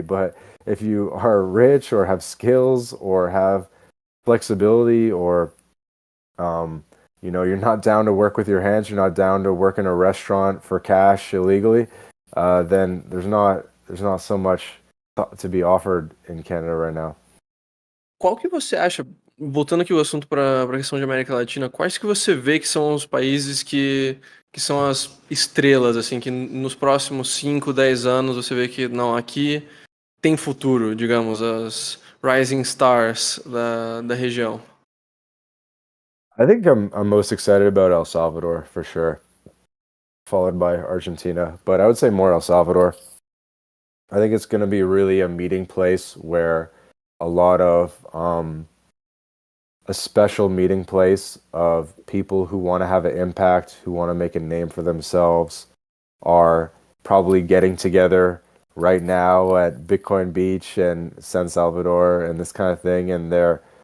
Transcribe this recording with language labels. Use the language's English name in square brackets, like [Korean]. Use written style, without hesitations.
[English] But if you are rich or have skills or have flexibility or, you know, you're not down to work with your hands, you're not down to work in a restaurant for cash illegally, then there's not so much to be offered in Canada right now. [Portuguese] Qual que você acha, voltando aqui o assunto para a questão de América Latina, quais que você vê que são os países que são as estrelas, assim, que nos próximos 5, 10 anos você vê que, não, aqui tem futuro, digamos, as [English] rising stars [Portuguese] da região? [English] I think I'm most excited about El Salvador for sure, followed by Argentina, but I would say more El Salvador. I think it's going to be really a meeting place where a lot of a special meeting place of people who want to have an impact, who want to make a name for themselves, are probably getting together right now at Bitcoin Beach and San Salvador and this kind of thing, and they're